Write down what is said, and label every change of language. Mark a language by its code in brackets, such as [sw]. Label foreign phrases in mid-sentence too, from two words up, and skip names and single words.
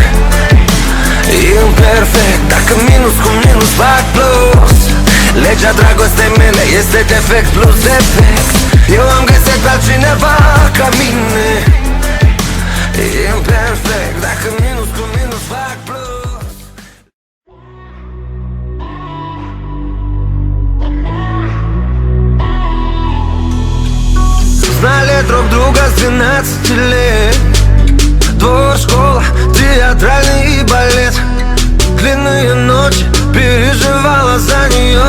[ro] Imperfect, dacă minus cu minus fac plus. Legea dragostei mele este defect plus defect. Eu am găsit altcineva ca mine. Imperfect, dacă minus cu minus fac plus. [ru] Знали друг друга с 12 лет. Двор, школа, театральный и балет. Длинные ночи, переживала за нее.